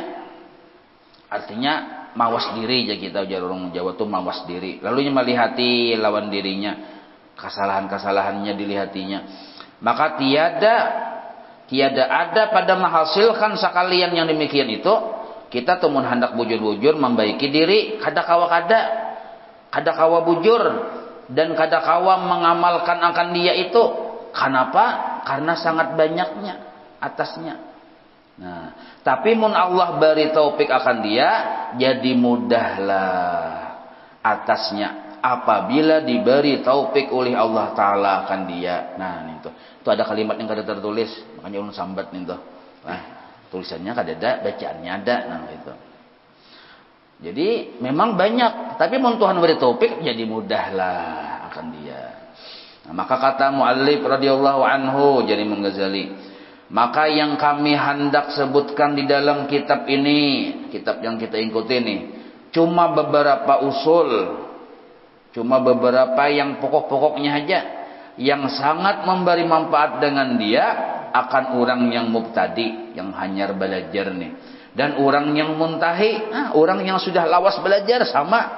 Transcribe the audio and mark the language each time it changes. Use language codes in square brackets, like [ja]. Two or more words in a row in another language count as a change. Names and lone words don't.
[id] Artinya mawas diri ya kita ujar orang Jawa tuh mawas diri. [bjn] Lalu ia melihati lawan dirinya, kesalahan-kesalahannya dilihatinya. Maka tiada ada pada menghasilkan sekalian yang demikian itu Kita temun hendak bujur-bujur membaiki diri, kada kawa bujur dan kada kawa mengamalkan akan dia itu. [id] Kenapa? Karena sangat banyaknya atasnya. Nah, tapi mun Allah beri taufik akan dia, jadi mudahlah atasnya apabila diberi taufik oleh Allah Ta'ala akan dia. [bjn] Nah, itu ada kalimat yang kada tertulis, makanya ulun sambat nih tuh. Nah, tulisannya kada ada, bacaannya ada. [id] Nah, itu. Jadi memang banyak, tapi mun Tuhan beri taufik jadi mudahlah akan dia. Nah, maka kata muallif [ar] رضي الله عنه [id] jadi Ghazali, maka yang kami hendak sebutkan di dalam kitab ini, kitab yang kita ikuti ini, cuma beberapa usul, cuma beberapa yang pokok-pokoknya aja, yang sangat memberi manfaat dengan dia akan orang yang mubtadi, yang hanyar belajar nih, dan orang yang muntahi, orang yang sudah lawas belajar sama.